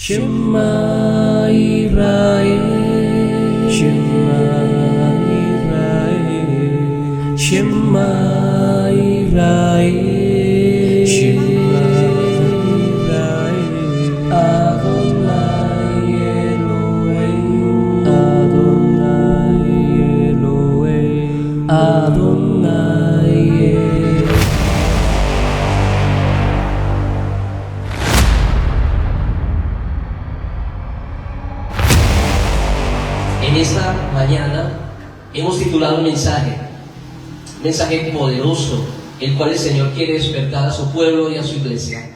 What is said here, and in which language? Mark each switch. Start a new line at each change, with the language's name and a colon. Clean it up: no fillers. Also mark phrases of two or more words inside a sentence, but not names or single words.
Hebrew: שמע ישראל שמע ישראל שמע ישראל שמע ישראל אדוני אלוהים אדוני אלוהים אדוני אלוהים.
Spanish: En esta mañana hemos titulado un mensaje poderoso, el cual el Señor quiere despertar a su pueblo y a su iglesia.